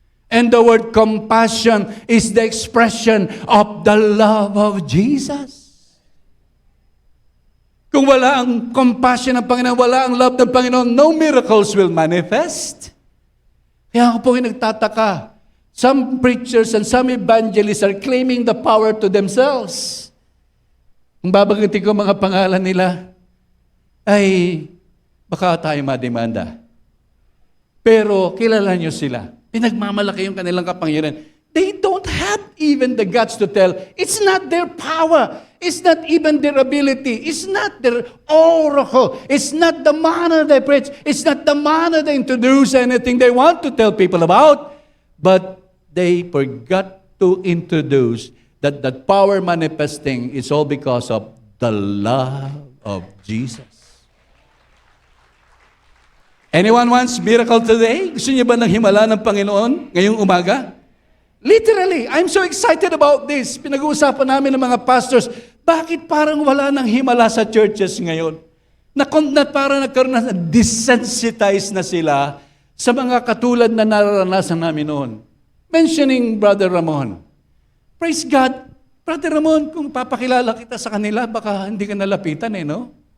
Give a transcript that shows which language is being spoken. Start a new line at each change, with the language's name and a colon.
English: And the word compassion is the expression of the love of Jesus.
Filipino: Kung wala ang compassion ng Panginoon, wala ang love ng Panginoon,
English: no miracles will manifest.
Filipino: Kaya ako po nagtataka.
English: Some preachers and some evangelists are claiming the power to themselves.
Filipino: Kung babanggitin ko mga pangalan nila, ay baka tayo mademanda. Pero kilala nyo sila. Pinagmamalaki yung kanilang kapangyarihan.
English: They don't have even the guts to tell, it's not their power. It's not even their ability. It's not their oracle. It's not the manner they preach. It's not the manner they introduce anything they want to tell people about. But they forgot to introduce that power manifesting is all because of the love of Jesus. Anyone wants miracle today?
Filipino: Gusto niyo ba ng himala ng Panginoon ngayong umaga?
English: Literally, I'm so excited about this.
Filipino: Pinag-uusapan namin ng mga pastors, bakit parang wala ng himala sa churches ngayon? Na parang nagkaroon na, desensitized na sila sa mga katulad na nararanasan namin noon.
English: Mentioning Brother Ramon. Praise God.
Filipino: Brother Ramon, kung papakilala kita sa kanila, baka hindi ka nalapitan no?